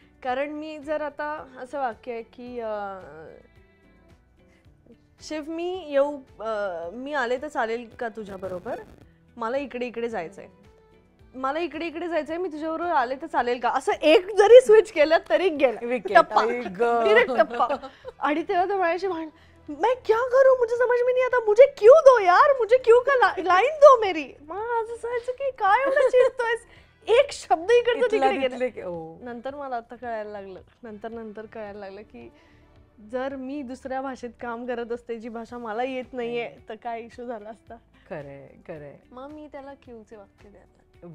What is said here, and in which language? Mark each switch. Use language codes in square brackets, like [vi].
[mr] कारण मी जर आता असं वाक्य आहे की शिव मी आले तर चालेल का तुझ्या बरोबर, मला इकडे इकडे जायचंय, मला इकडे इकडे जायचंय, मी तुझ्याबरोबर आले तर चालेल का, असं एक जरी स्विच केलं तरी गेलं टप्पा. आणि तेव्हा तो माझ्याशी [hi] मैं क्या करूं, मुझे समझ में नहीं आता, मुझे क्यों दो यार, मुझे क्यों का लाइन दो मेरी. [mr] असं की काय एवढं चिडतोयस, एक शब्द इकडचं तिकडे गेला. नंतर मला आता कळायला लागलं, नंतर कळायला लागलं की जर मी दुसऱ्या भाषेत काम करत असते, जी भाषा मला येत नाहीये, तर काय इश्यू झाला असता. खरंय. मग मी त्याला क्यूचे वाक्य द्यायला.